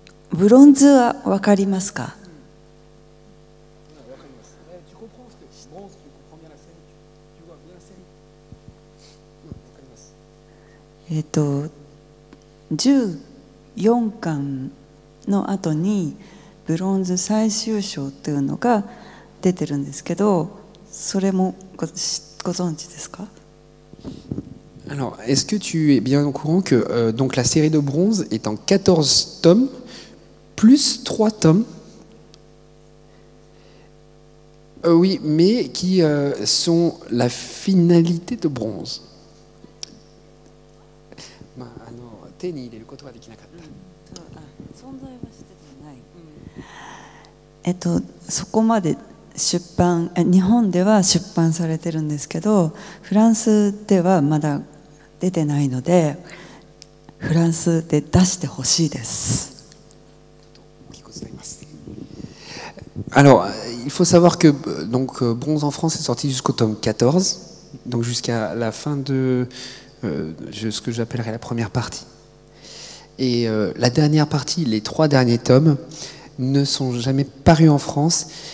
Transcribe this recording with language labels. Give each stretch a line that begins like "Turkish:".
Japanese: ブロンズは分かりますか？14巻の後にブロンズ最終章というのが出てるんですけど、それもご存知ですか
French: ？Alors, est-ce que tu es bien au courant que donc la série de bronze est en 14 tomes, plus 3 tomes oui, mais qui sont la finalité de bronze.
Japanese: 手に入れることはできなかった。存在はしてない。そこまで出版、日本では出版されてるんですけど、フランスではまだ出てないので、フランスで出してほしいです。
French: Alors, il faut savoir que donc, Bronze en France est sorti jusqu'au tome 14, donc jusqu'à la fin de ce que j'appellerais la première partie. Et la dernière partie, les 3 derniers tomes, ne sont jamais parus en France.